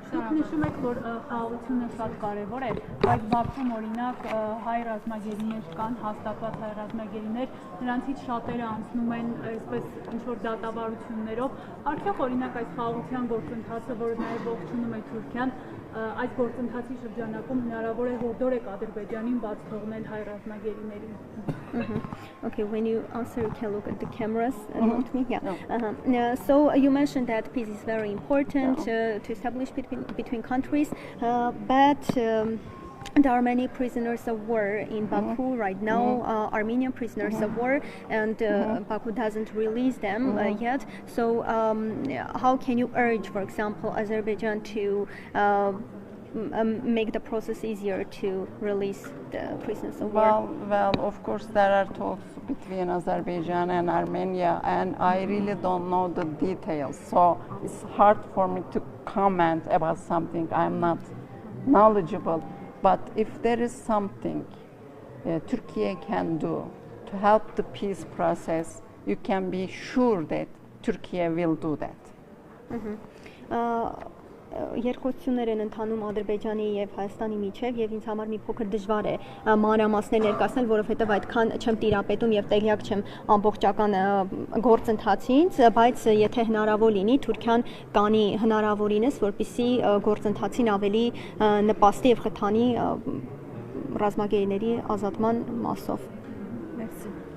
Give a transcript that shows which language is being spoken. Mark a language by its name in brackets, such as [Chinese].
[Armenian] Դուք նշում եք, որ խաղաղությունը շատ կարևոր է, բայց Բաքվում օրինակ հայ ռազմագերիներ կան, հաստատված հայ ռազմագերիներ, նրանցից շատերը անցնում են այսպես ինչ-որ դատավարություններով։ Արդյոք օրինակ այս խաղաղության գործընթացը, որը նաև ողջունում է Թուրքիան, այս գործընթացի շրջանակում հնարավոր է հորդորեք Ադրբեջանին բաց թողնել հայ ռազմագերիներին։ [English] Okay, when you answer, you can look at the cameras and not me. Yeah. So you mentioned that peace is very important to establish between countries, but there are many prisoners of war in Baku right now, Armenian prisoners of war, and Baku doesn't release them yet. So how can you urge, for example, Azerbaijan to make the process easier to release the prisoners of war? Well, of course there are talks between Azerbaijan and Armenia, and I really don't know the details, so it's hard for me to comment about something I'm not knowledgeable. But if there is something Turkey can do to help the peace process, you can be sure that Turkey will do that. [Armenian] Երկխոսություններ են ընթանում Ադրբեջանի եւ Հայաստանի միջեւ եւ ինձ համար մի փոքր դժվար է մանրամասներ ներկայացնել, որովհետեւ այդքան չեմ տիրապետում եւ տեղյակ չեմ ամբողջական գործընթացից, բայց եթե հնարավոր լինի, Թուրքիան կանի հնարավորինս, որպեսզի գործընթացին ավելի նպաստի եւ խթանի ռազմագերիների ազատման մասով։ Merci.